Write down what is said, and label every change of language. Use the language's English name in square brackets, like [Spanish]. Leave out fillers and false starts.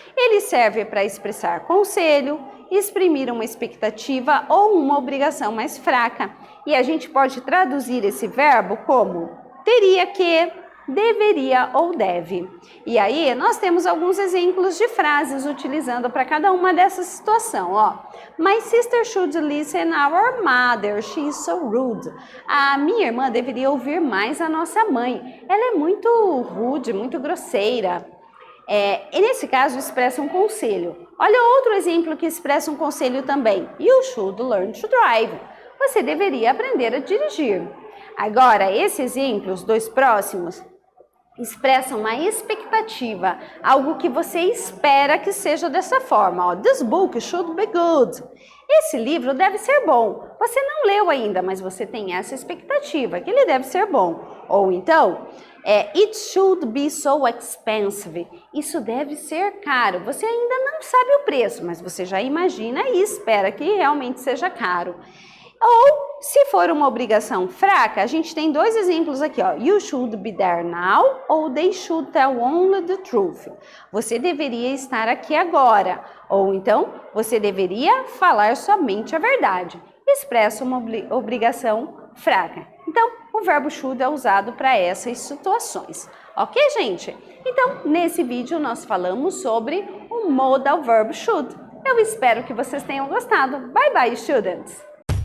[Portuguese] Ele serve para expressar conselho, exprimir uma expectativa ou uma obrigação mais fraca. E a gente pode traduzir esse verbo como teria que, deveria ou deve. E aí, nós temos alguns exemplos de frases utilizando para cada uma dessas situações. [English] Ó, my sister should listen our mother, she is so rude. [Portuguese] A minha irmã deveria ouvir mais a nossa mãe. Ela é muito rude, muito grosseira. E nesse caso, expressa um conselho. Olha outro exemplo que expressa um conselho também. [English] You should learn to drive. [Portuguese] Você deveria aprender a dirigir. Agora, esse exemplo, os dois próximos, expressam uma expectativa, algo que você espera que seja dessa forma. [English] Ó, this book should be good. [Portuguese] Esse livro deve ser bom. Você não leu ainda, mas você tem essa expectativa, que ele deve ser bom. Ou então, [English] it should be so expensive. [Portuguese] Isso deve ser caro. Você ainda não sabe o preço, mas você já imagina e espera que realmente seja caro. Ou, se for uma obrigação fraca, a gente tem dois exemplos aqui, ó. [English] You should be there now, ou they should tell only the truth. [Portuguese] Você deveria estar aqui agora. Ou então, você deveria falar somente a verdade. Expressa uma obrigação fraca. Então, o verbo should é usado para essas situações. Ok, gente? Então, nesse vídeo nós falamos sobre o modal verb should. Eu espero que vocês tenham gostado. [English] Bye, bye, students!